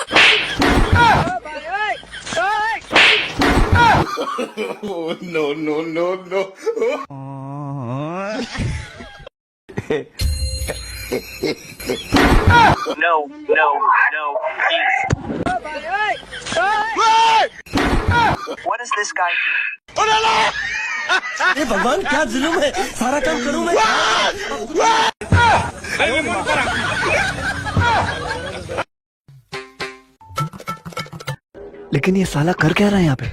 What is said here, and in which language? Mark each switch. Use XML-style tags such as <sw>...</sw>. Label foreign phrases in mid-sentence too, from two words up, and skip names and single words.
<en>Oh, no, no, no, no. No, no, no, please. What is this guy doing?</en> <hi>ये भगवान क्या जुल्म है, सारा काम करूँ मैं? लेकिन ये साला कर क्या रहा है यहाँ पे?</hi>